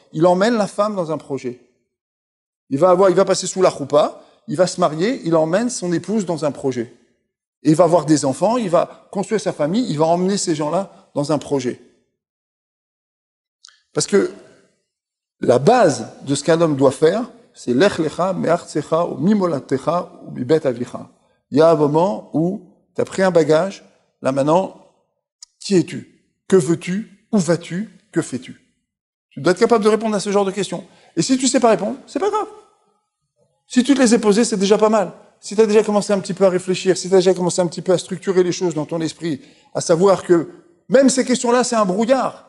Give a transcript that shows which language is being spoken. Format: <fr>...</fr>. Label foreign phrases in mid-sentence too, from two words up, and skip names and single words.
<fr>Il emmène la femme dans un projet. Il va passer sous la choupa, il va se marier, il emmène son épouse dans un projet. Et il va avoir des enfants, il va construire sa famille, il va emmener ces gens-là dans un projet. Parce que la base de ce qu'un homme doit faire, c'est</fr> <he>לך לך מארצך</he> <fr>ou mimolatecha ou</fr> <he>מבית אביך.</he> <fr>Il y a un moment où tu as pris un bagage, là maintenant, qui es-tu? Que veux-tu? Où vas-tu? Que fais-tu? Tu dois être capable de répondre à ce genre de questions. Et si tu ne sais pas répondre, c'est pas grave. Si tu te les as posées, c'est déjà pas mal. Si tu as déjà commencé un petit peu à réfléchir, si tu as déjà commencé un petit peu à structurer les choses dans ton esprit, à savoir que même ces questions-là, c'est un brouillard.</fr>